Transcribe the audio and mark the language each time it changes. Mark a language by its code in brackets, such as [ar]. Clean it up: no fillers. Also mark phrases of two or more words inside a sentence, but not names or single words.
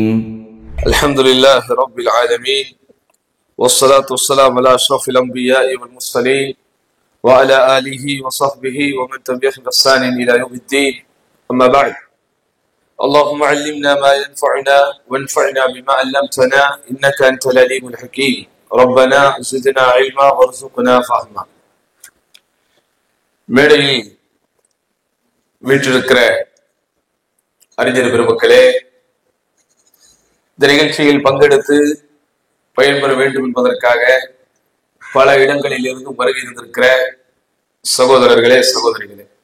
[ar] الحمد لله رب العالمين والصلاة والسلام على أشرف الأنبياء والمرسلين وعلى آله وصحبه ومن تبعهم بإحسان إلى يوم الدين. أما بعد، اللهم علمنا ما ينفعنا وانفعنا بما علمتنا إنك أنت العليم الحكيم. ربنا زدنا علما وارزقنا فهما. [ta] மேடையில் வீற்றிருக்கிற அறிஞர் பெருமக்களே, இந்த நிகழ்ச்சியில் பங்கெடுத்து பயன்பெற வேண்டும் என்பதற்காக பல இடங்களில் இருந்து வருகை இருந்திருக்கிற சகோதரர்களே, சகோதரிகளே,